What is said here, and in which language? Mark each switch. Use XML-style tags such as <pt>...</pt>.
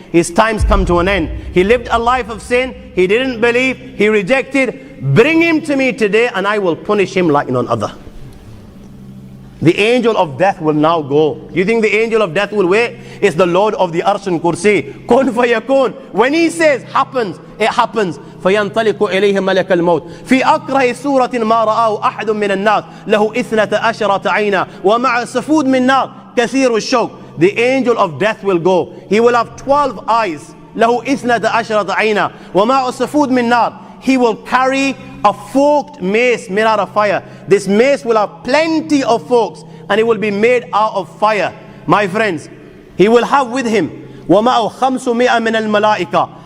<en>His time's come to an end. He lived a life of sin. He didn't believe. He rejected. Bring him to me today and I will punish him like none other. The angel of death will now go. You think the angel of death will wait? It's the Lord of the Arsh and Kursi. Kun fayakun. When He says happens, it happens.</en> <ar>فينطلق إليه ملك الموت في أكره سورة ما رآه أحد من الناس له 12 عينا ومع سفود من نار كثير الشوك.</ar> <en>The angel of death will go. He will have 12 eyes.</en> <ar>له 12 عينا ومع سفود من نار.</ar> <en>He will carry a forked mace made out of fire. This mace will have plenty of forks and it will be made out of fire. My friends, he will have with him</en> <ar>وَمَعُ 500 مِنَ الْمَلَائِكَةِ</ar>